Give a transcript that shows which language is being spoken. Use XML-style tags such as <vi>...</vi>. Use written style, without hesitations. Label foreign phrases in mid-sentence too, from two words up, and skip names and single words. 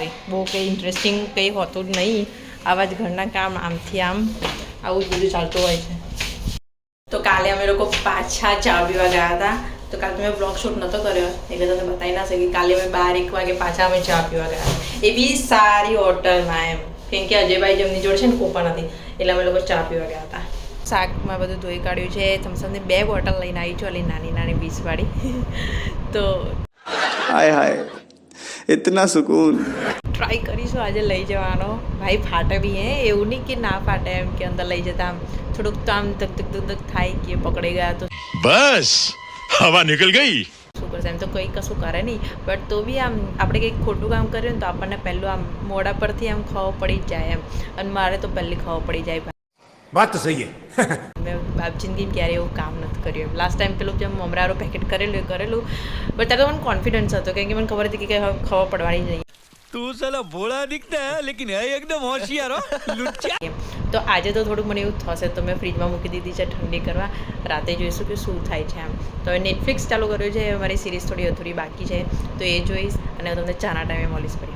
<gu>હોય બહુ કંઈ ઇન્ટરેસ્ટિંગ કંઈ હોતું જ નહીં આવા જ ઘરના કામ આમથી આમ આવું જ બધું ચાલતું હોય છે તો કાલે અમે લોકો પાછા ચા પીવા ગયા હતા તો કાલે મેં</gu> <en>vlog shoot</en> <gu>નહોતો કર્યો એટલે તમને બતાવી ના શકી કાલે અમે 12-1 વાગે પાછા અમે ચા પીવા ગયા એ બી સારી હોટલમાં એમ કેમ કે અજયભાઈ જેમની જોડે છે ને કોપા નથી એટલે અમે લોકો ચા પીવા ગયા હતા શાકમાં બધું ધોઈ કાઢ્યું છે થમ્સઅપની 2 બોટલ લઈને આવી છું નાની નાની 20 વાળી તો</gu> <hi>हाय हाय इतना सुकून</hi> <gu>ટ્રાય કરીશું આજે લઈ જવાનો ભાઈ ફાટે બી હે એવું નહીં કે ના ફાટે એમ કે અંદર લઈ જતા આમ થોડુંક તો આમ ધક થાય કે પકડી ગયા તો</gu> <hi>बस हवा निकल गई</hi> <gu>શું કરશે એમ તો કંઈ કશું કરે નહીં બટ તો બી આમ આપણે કંઈક ખોટું કામ કરીએ ને તો આપણને પહેલું આમ મોઢા પરથી આમ ખબર પડી જ જાય એમ અને મારે તો પહેલી ખબર પડી જાય</gu> <hi>बात तो सही है</hi> <gu>મેં બાપ જિંદગીમાં ક્યારે એવું કામ નથી કર્યું એમ</gu> <en>last time</en> <gu>પેલું જેમ મમરાનું પેકેટ કરેલું બટ ત્યારે તો મને કોન્ફિડન્સ હતો કેમ કે મને ખબર હતી કે ખબર પડવાની જ નહીં</gu> <hi>तू साला भोला दिखता है लेकिन है एकदम होशियार हो लुच्चा</hi> <gu>એમ તો આજે તો થોડુંક મને એવું થશે તો મેં ફ્રીજમાં મૂકી દીધી છે ઠંડી કરવા રાતે જોઈશું કે શું થાય છે એમ તો હવે નેટફ્લિક્સ ચાલુ કર્યું છે મારી સિરીઝ થોડી અધૂરી બાકી છે તો એ જોઈશ અને તમને ચાના ટાઈમે મળીશ ફરી</gu>